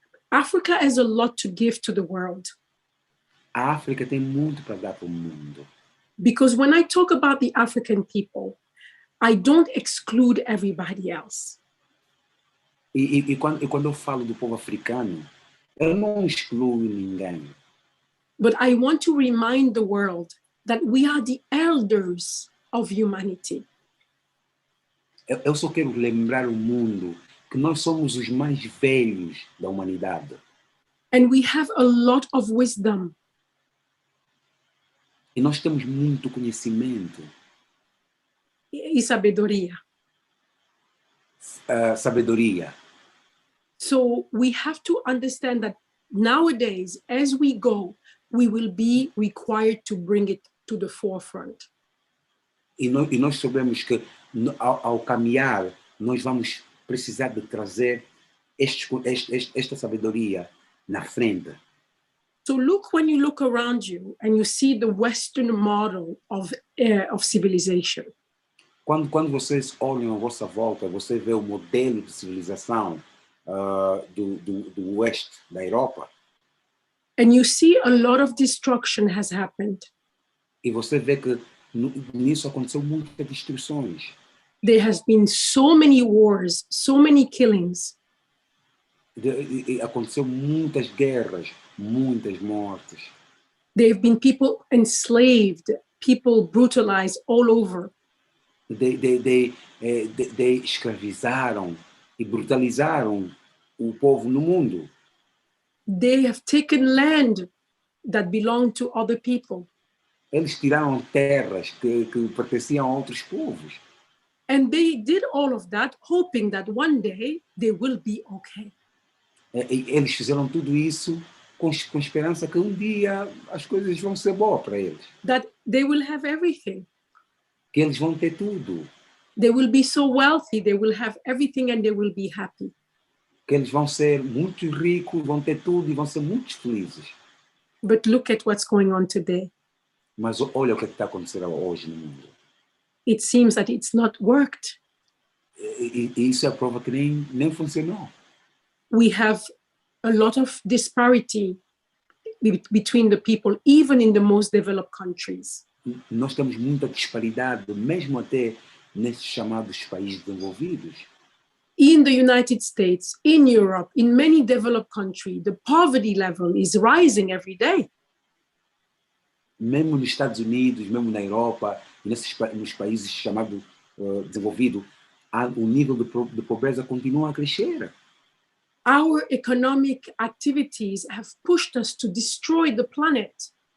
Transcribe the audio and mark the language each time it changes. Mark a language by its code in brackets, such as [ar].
[en] Africa has a lot to give to the world. [pt] a África tem muito para dar para o mundo. [en] Because when I talk about the African people, I don't exclude everybody else. [pt] E quando eu falo do povo africano, eu não excluo ninguém. [en] But I want to remind the world that we are the elders of humanity. [pt] Eu só quero lembrar o mundo que nós somos os mais velhos da humanidade. [en] And we have a lot of wisdom. [pt] E nós temos muito conhecimento, E sabedoria. sabedoria. [en] So we have to understand that nowadays, as we go, we will be required to bring it to the forefront. [pt] E nós sabemos que ao caminhar, nós vamos precisar de trazer esta sabedoria na frente. [en] So look, when you look around you and you see the Western model of civilization. [pt] Quando vocês olham à vossa volta, você vê o modelo de civilização do oeste da Europa. [en] And you see a lot of destruction has happened. [pt] E você vê que nisso aconteceu muitas destruições. [en] There has been so many wars, so many killings. [pt] Aconteceu muitas guerras, muitas mortes. [en] There have been people enslaved, people brutalized all over. [pt] De escravizaram e brutalizaram o povo no mundo. [en] They have taken land that belonged to other people. [pt] Eles tiraram terras que pertenciam a outros povos. [en] And they did all of that hoping that one day they will be okay. [pt] Eles fizeram tudo isso com esperança que um dia as coisas vão ser boas para eles. [en] That they will have everything. [pt] Que eles vão ter tudo. [en] They will be so wealthy, they will have everything and they will be happy. [pt] Que eles vão ser muito ricos, vão ter tudo e vão ser muito felizes. [en] But look at what's going on today. [pt] Mas olha o que está acontecendo hoje no mundo. [en] It seems that it's not worked. [pt] E isso é a prova que nem funcionou. [en] We have a lot of disparity between the people, even in the most developed countries. [pt] Nós temos muita disparidade, mesmo até nesses chamados países desenvolvidos. [en] In the United States, in Europe, in many developed countries, the poverty level is rising every day. [pt] Mesmo nos Estados Unidos, mesmo na Europa, nos países chamados desenvolvidos, o nível de pobreza continua a crescer. [en] Our economic activities have pushed us to destroy the planet.